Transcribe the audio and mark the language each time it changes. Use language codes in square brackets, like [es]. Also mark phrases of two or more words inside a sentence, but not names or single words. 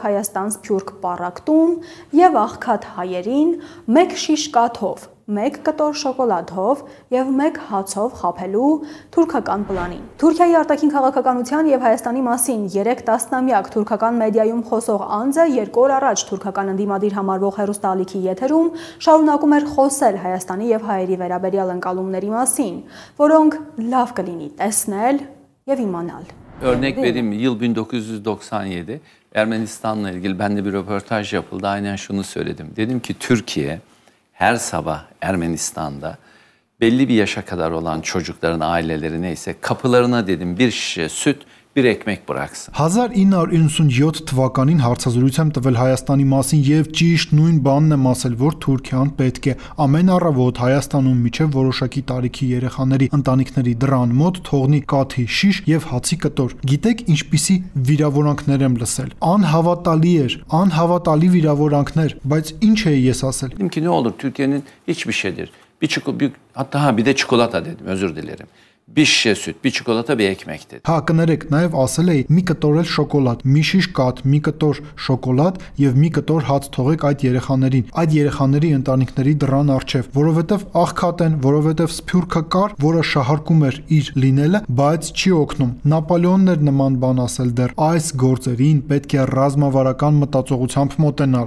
[hy] Հայաստան-Սփյուռք պառակտում եւ աղքատ հայերին մեկ շիշ կաթով, մեկ կտոր շոկոլադով եւ մեկ հացով խաբելու թուրքական պլանին։ Թուրքիայի արտաքին քաղաքականության եւ Հայաստանի մասին 3 տասնամյակ թուրքական մեդիայում խոսող անձը 2 օր առաջ թուրքական ընդդիմադիր համարվող հեռուստաալիքի եթերում շարունակում էր խոսել Հայաստանի եւ հայերի վերաբերյալ ընկալումների մասին, որոնք լավ կլինի տեսնել եւ իմանալ։ [tr] Örnek vereyim mi? Yıl 1997 Ermenistan'la ilgili bende bir röportaj yapıldı. Aynen şunu söyledim. Dedim ki Türkiye her sabah Ermenistan'da belli bir yaşa kadar olan çocukların aileleri neyse kapılarına dedim bir şişe süt, bir ekmek bıraksın. [hy] 1997 թվականին հարցազրույց եմ տվել Հայաստանի մասին եւ ճիշտ նույն բանն եմ ասել, որ Թուրքիան պետք է ամեն առավոտ Հայաստանում միջև որոշակի տարիքի երեխաների ընտանիքների դռան մոտ թողնի կաթի շիշ եւ հացի կտոր։ Գիտեք ինչպիսի վիրավորանքներ եմ լսել։ Անհավատալի վիրավորանքներ, բայց ինչ էի ես ասել։ [tr] Dedim ki ne olur Türkiye'nin hiçbir şeydir. Hatta bir de çikolata dedim, özür dilerim. Bir şişe süt, bir çikolata, bir ekmek dedi. [hy] Հա, կներեք, նաև ասել էի մի կտոր էլ շոկոլադ, մի շիշ կաթ, մի կտոր շոկոլադ եւ մի կտոր հաց թողեք այդ երեխաներին, այդ երեխաների ընտանիքների դռան առջև, որովհետեւ աղքատ են, որովհետեւ սփյուռքը կար, որը շահարկում էր իր լինելը, բայց չի օգնում։ Նապոլեոնն էր նման բան ասել դեռ, այս գործերին պետք է ռազմավարական մտածողությամբ մոտենալ։